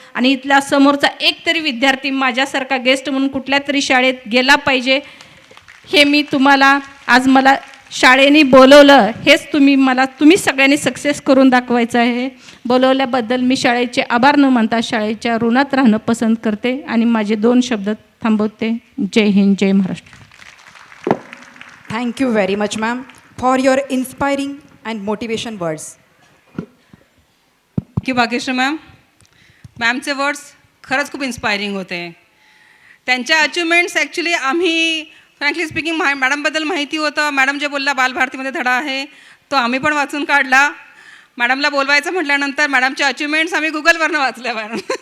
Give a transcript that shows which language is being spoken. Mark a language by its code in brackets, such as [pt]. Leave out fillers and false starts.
[mr] आणि इथल्या समोरचा एक तरी विद्यार्थी माझ्यासारखा गेस्ट म्हणून कुठल्या तरी शाळेत गेला पाहिजे. हे मी तुम्हाला आज मला शाळेने बोलवलं, हेच तुम्ही सगळ्यांनी सक्सेस करून दाखवायचं आहे. बोलवल्याबद्दल मी शाळेचे आभार न मानता शाळेच्या ऋणात राहणं पसंत करते आणि माझे 2 शब्द थांबवते. जय हिंद, जय Maharashtra. [en] Thank you very much, ma'am, for your inspiring and motivation words. [mr] की भाग्यश्री मॅमचे वर्ड्स खरंच खूप इन्स्पायरिंग होते. त्यांच्या अचिव्हमेंट्स ॲक्च्युली आम्ही [en] frankly speaking [mr] मॅडमबद्दल माहिती होतं. मॅडम जे बोलला बालभारतीमध्ये धडा आहे तो आम्ही पण वाचून काढला. मॅडमला बोलवायचं म्हटल्यानंतर मॅडमच्या अचिव्हमेंट्स आम्ही गुगलवरनं वाचल्या मॅडम.